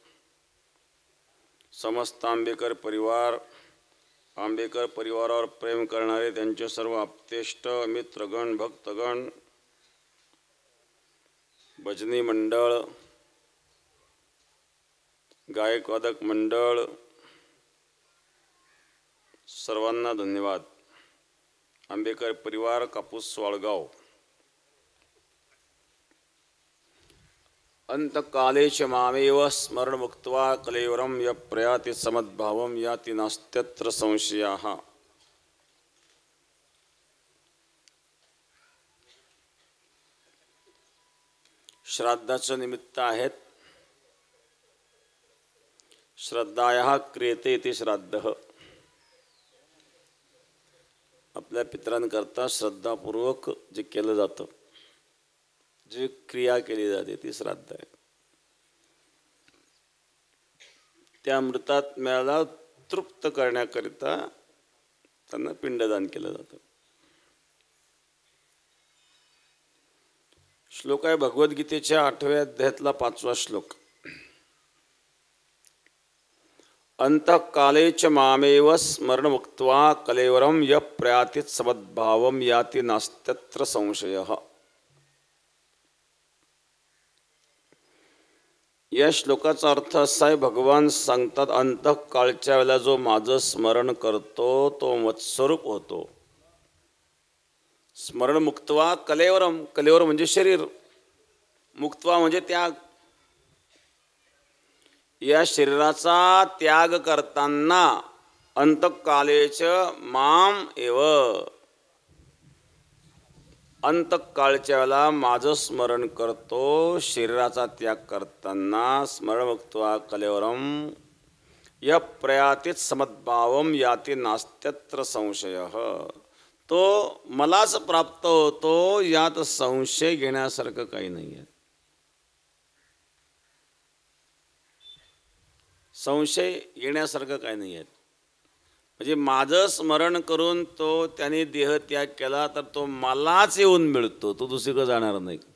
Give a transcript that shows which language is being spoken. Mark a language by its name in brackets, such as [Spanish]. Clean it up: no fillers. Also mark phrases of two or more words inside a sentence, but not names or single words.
[Marathi] समस्त आंबेकर परिवार, आंबेकर परिवारावर प्रेम करणारे त्यांचे सर्व आप्तेष्ट मित्रगण भक्तगण, भजनी मंडळ, गायक वादक मंडळ, सर्वांना धन्यवाद। आंबेकर परिवार, कापूस वाळगाव। [Sanskrit] अंतकाले च मामेव स्मरण मुक्त्वा कलेवरम यः प्रयाति समद्भावम याति नास्त्यत्र संशयाः। [Marathi] श्राद्धाचं निमित्त आहेत। [Sanskrit] श्रद्धायाः क्रियते इति श्राद्धः। [Marathi] आपल्या पितरांकरता श्रद्धापूर्वक जे केलं जातं, जी क्रिया केली जाते ती श्राद्ध आहे। त्या मृतात्म्याला तृप्त करण्याकरिता त्यांना पिंडदान केलं जातं। श्लोक आहे भगवद्गीतेच्या 8व्या अध्यायातला 5वा श्लोक। [Sanskrit] अंतकाले च मामेव स्मरण मुक्त्वा कलेवरम यः प्रयाति समद्भावम याति नास्त्यत्र संशयः। [Marathi] या श्लोकाचा अर्थ असा आहे, भगवान सांगतात अंतकाळच्या वेळेला जो माझं स्मरण करतो तो मत्स्वरूप होतो। [Sanskrit] स्मरण मुक्त्वा कलेवरम, [Marathi] कलेवर म्हणजे शरीर, मुक्त्वा म्हणजे त्याग। या शरीराचा त्याग करताना [Sanskrit] अंतकालेच माम एव, [Marathi] अंतकाळच्या वेळेला माझं स्मरण करतो। शरीराचा त्याग करताना [Sanskrit] स्मरण मुक्त्वा कलेवरम यः प्रयाति समद्भावम याति नास्त्यत्र संशयः। [Marathi] तो मलाच प्राप्त होतो, यात संशय घेण्यासारखं काही नाही आहे। संशय येण्यासारखं काही नाही आहे। म्हणजे माझं स्मरण करून तो त्याने देहत्याग केला तर तो मलाच येऊन मिळतो, तो दुसरीकडे जाणार नाही।